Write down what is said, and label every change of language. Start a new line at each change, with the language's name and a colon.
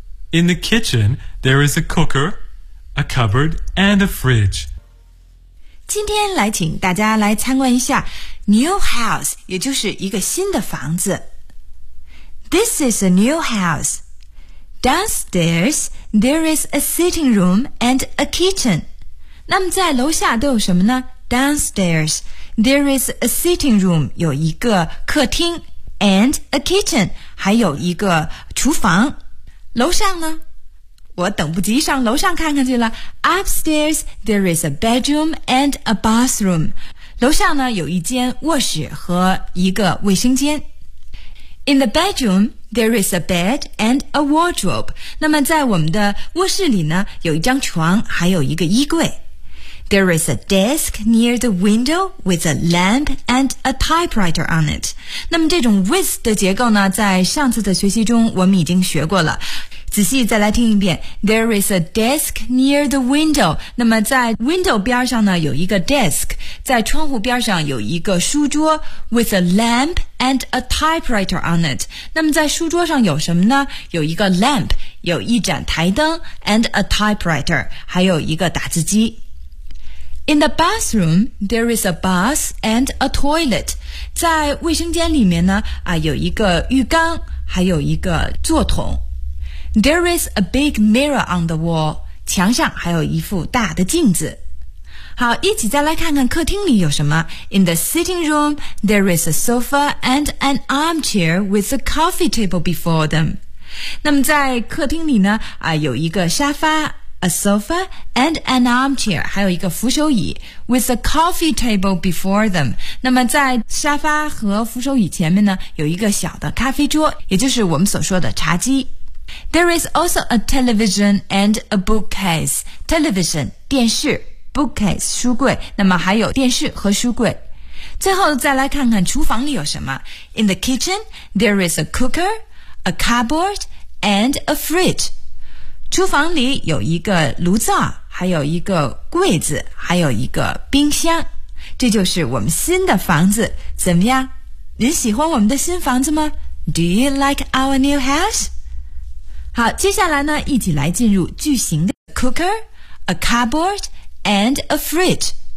English: In the kitchen, there is a cooker, a cupboard, and a fridge.
Chinese: 今天来请大家来参观一下
English: new house，
Chinese: 也就是一个新的房子。
English: This is a new house. Downstairs, there is a sitting room and a kitchen.
Chinese: 那么在楼下都有什么呢？
English: Downstairs, there is a sitting room,
Chinese: 有一个客厅
English: and a kitchen,
Chinese: 还有一个厨房。楼上呢？我等不及上楼上看看去了。
English: Upstairs, there is a bedroom and a bathroom.
Chinese: 楼上呢，有一间卧室和一个卫生间。
English: In the bedroom,There is a bed and a wardrobe.
Chinese: 那么在我们的卧室里呢，有一张床，还有一个衣柜。
English: There is a desk near the window with a lamp and a typewriter on it.
Chinese: 那么这种 with 的结构呢，在上次的学习中我们已经学过了。仔细再来听一遍。
English: There is a desk near the window.
Chinese: 那么在 window 边上呢，有一个 desk， 在窗户边上有一个书桌
English: with a lamp and a typewriter on it.
Chinese: 那么在书桌上有什么呢？有一个 lamp， 有一盏台灯
English: and a typewriter，
Chinese: 还有一个打字机。
English: In the bathroom, there is a bath and a toilet.
Chinese: 在卫生间里面呢，啊，有一个浴缸，还有一个坐桶。
English: There is a big mirror on the wall.
Chinese: 墙上还有一副大的镜子。好，一起再来看看客厅里有什么。
English: In the sitting room, there is a sofa and an armchair with a coffee table before them.
Chinese: 那么在客厅里呢，啊，有一个沙发。
English: A sofa and an armchair,
Chinese: 还有一个扶手椅
English: with a coffee table before them.
Chinese: 那么在沙发和扶手椅前面呢，有一个小的咖啡桌，也就是我们所说的茶几。
English: There is also a television and a bookcase.
Chinese: Television, 电视 ,bookcase, 书柜，那么还有电视和书柜。最后再来看看厨房里有什么。
English: In the kitchen, there is a cooker, a cupboard, and a fridge.
Chinese: 厨房里有一个炉灶，还有一个柜子，还有一个冰箱。这就是我们新的房子，怎么样？您喜欢我们的新房子吗？
English: Do you like our new house?
Chinese: 好，接下来呢，一起来进入句型的
English: cooker, a cupboard, and a fridge。